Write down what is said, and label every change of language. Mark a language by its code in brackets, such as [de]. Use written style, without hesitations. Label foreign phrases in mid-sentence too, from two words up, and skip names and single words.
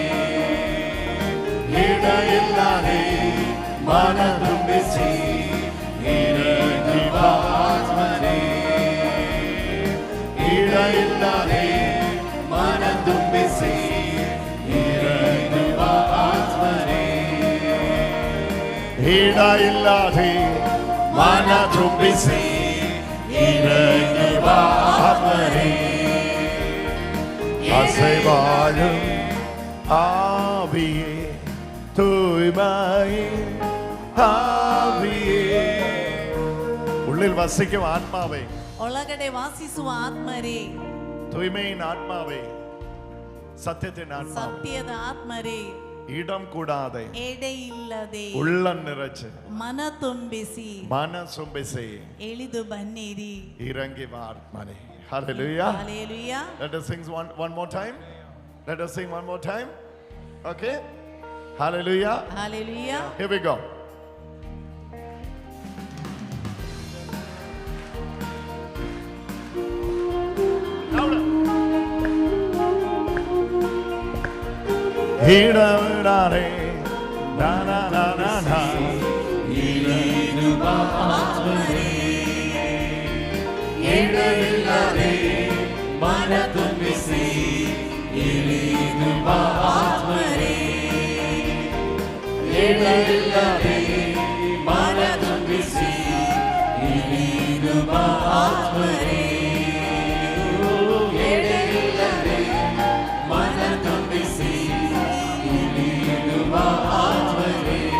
[kn] ಎಡೆಯಿಲ್ಲದೆ ಮನ ತುಂಬಿಸಿ ಇಳಿದು ಬಾ ಆತ್ಮನೇ. ಇಡಯಿಲ್ಲದೆ ಮನ ತುಂಬಿಸಿ ಇಳಿದು ಬಾ ಆತ್ಮನೇ. [ml] ഇടയില്ലാതെ മന ತುಂಬಿಸಿ ഇറങ്ങി വാ ആത്മനെ. അസൈവാഴും ആവിയേ തൂയ്മയേ ആവിയേ. ഉള്ളിൽ വസിക്കും ആത്മാവേ. [kn] ಒಳಗಡೆ ವಾಸಿಸುವ ಆತ್ಮರೇ, [ml] തൂയ്മയിൻ ആത്മാവേ, സത്യത്തിൻ ആത്മാവേ, [kn] ಸತ್ಯದ ಆತ್ಮರೇ, [ml] ഇടം കൂടാതെ [kn] ಎಡೆಯಿಲ್ಲದೆ [ml] ഉള്ളം നിറച്ച് [kn] ಮನ ತುಂಬಿಸಿ [ml] മനസ്സുംബിസേ [kn] ಇಳಿದು ಬನ್ನಿರಿ. [ml] ഇറങ്ങി വാ ആത്മനെ. [en] Hallelujah. Hallelujah. Let us sing one more time. Let us sing one more time. Okay. Hallelujah. Hallelujah. Here we go. Louder. Hidavare na na na na na. [kn] ಇಳಿದುಬಾ ಆತ್ಮನೇ, ಎಡೆಯಿಲ್ಲದೆ ಮನ ತುಂಬಿಸಿ ಇಳಿದುಬಾ ಆತ್ಮನೇ, ಎಡೆಯಿಲ್ಲದೆ ಮನ ತುಂಬಿಸಿ ಇಳಿದುಬಾ ಆತ್ಮನೇ, ಎಡೆಯಿಲ್ಲದೆ ಮನ ತುಂಬಿಸಿ ಇಳಿದುಬಾ ಆತ್ಮನೇ,